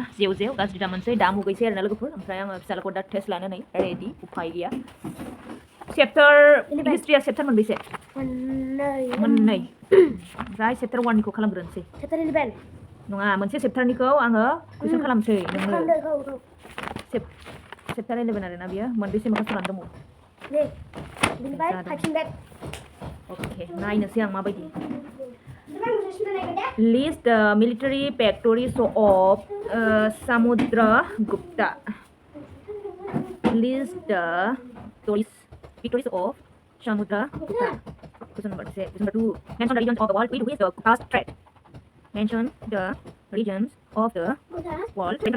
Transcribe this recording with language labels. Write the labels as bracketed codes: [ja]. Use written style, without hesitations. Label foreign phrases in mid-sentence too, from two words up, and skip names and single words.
[brx] जेव जेव गाज्रि दा मोनसै दा मुगैसै आरोना लोगोफोर ओमफ्राय आङो फिसालाखौ दा टेस्ट लानो नै रेडि उफाय गैया चेप्टार हिस्ट्रिया चेप्टार मोनबेसे मोननै ओमफ्राय चेप्टार 1निखौ खालामग्रोनोसै चेप्टार 11 नङा मोनसे चेप्टारनिखौ आङो कुइसन खालामसै नोंनो चेप्टार 11 आरोना बियो मोनबेसे मोखां सुनानै दङ अके नायनोसै आं माबायदि [en] list the military victories of Samudragupta list the victories of Samudragupta question number 2 mention the regions of the world with which the Guptas trade mention the regions of the world